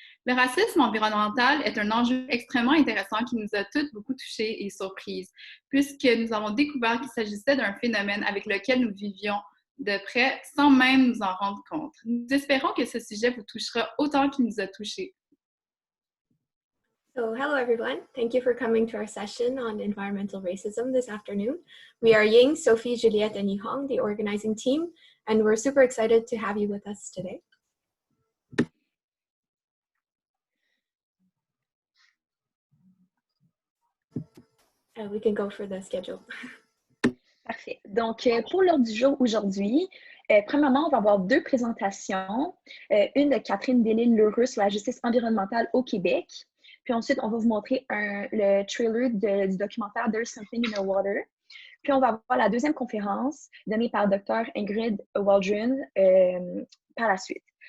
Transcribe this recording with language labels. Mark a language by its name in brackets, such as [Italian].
[French] Le racisme environnemental est un enjeu extrêmement intéressant qui nous a toutes beaucoup touchés et surprises, puisque nous avons découvert qu'il s'agissait d'un phénomène avec lequel nous vivions de près sans même nous en rendre compte. Nous espérons que ce sujet vous touchera autant qu'il nous a touchés. [English] So hello everyone, thank you for coming to our session on environmental racism this afternoon. We are Ying, Sophie, Juliette, and Yihang, the organizing team, and we're super excited to have you with us today. We can go for the schedule. [French] Parfait. Donc, pour l'ordre du jour aujourd'hui, premièrement, on va avoir deux présentations. Une de Catherine Delisle-Lheureux sur la justice environnementale au Québec. Puis ensuite, on va vous montrer le trailer du documentaire There's Something in the Water. Puis on va avoir la deuxième conférence donnée par Dr. Ingrid Waldron par la suite.